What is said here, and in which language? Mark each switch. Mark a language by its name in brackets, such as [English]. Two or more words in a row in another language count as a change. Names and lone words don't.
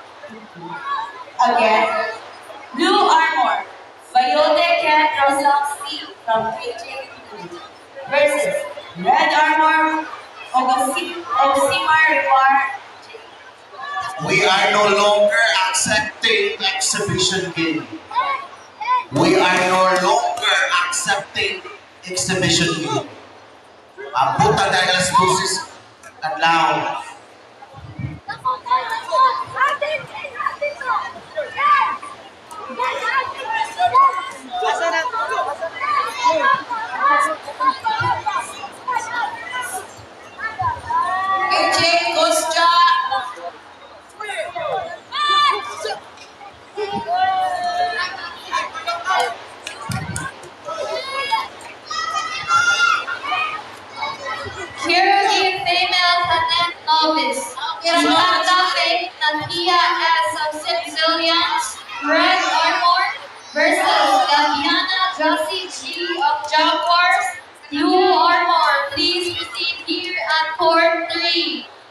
[English] Again, Blue Armor, Bayotecan Rosal C from PJ versus Red Armor, Osimar Margie. We are no longer accepting exhibition game. We are no longer accepting exhibition game. [Cebuano] Abutan dahil alas 12 adlaw. [English] AJ Costa. Kirgi female cadet novice. Conducting Natia as Auxilians, Red Armor versus Gaviana Josie G of Jaguars, Blue Armor. Please proceed here at Court 3.